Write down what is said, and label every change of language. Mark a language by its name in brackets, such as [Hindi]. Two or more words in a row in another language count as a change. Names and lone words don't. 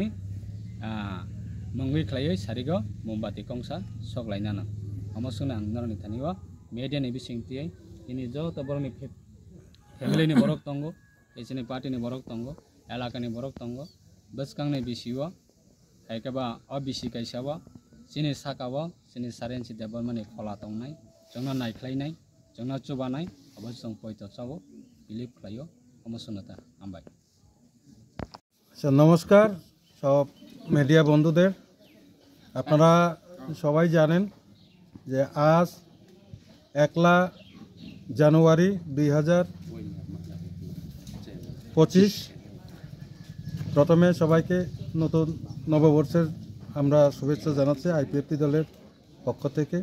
[Kok Borok] मंगै ख्लायै सारिगो मोमबाति कंसा सगलायनानो अमसुना आंनारनि थानिबा मेडियानि बिसिंतियै इनि जत बरनि फेमिलिनि बरक दंगो एसिनि पार्टीनि बरक दंगो एलाकानि बरक दंगो बसकांनि बिसिवा खायकाबा अबिसि कायसावा सिनि साकावा सिनि सारेनसि देब बर्मानि खला दंनाय जोंना नायख्लायनाय जोंना चुबानाय अबो जों पयत चावो बिलिभ खालायो अमसुनता हामबाय। [Bangla] আচ্ছা নমস্কার সব মিডিয়া বন্ধুদের, আপনারা সবাই জানেন যে আজ 1 জানুয়ারি 2025 প্রথমে সবাইকে নতুন নববর্ষের আমরা শুভেচ্ছা জানাচ্ছি আইপিএফটি দলের পক্ষ থেকে।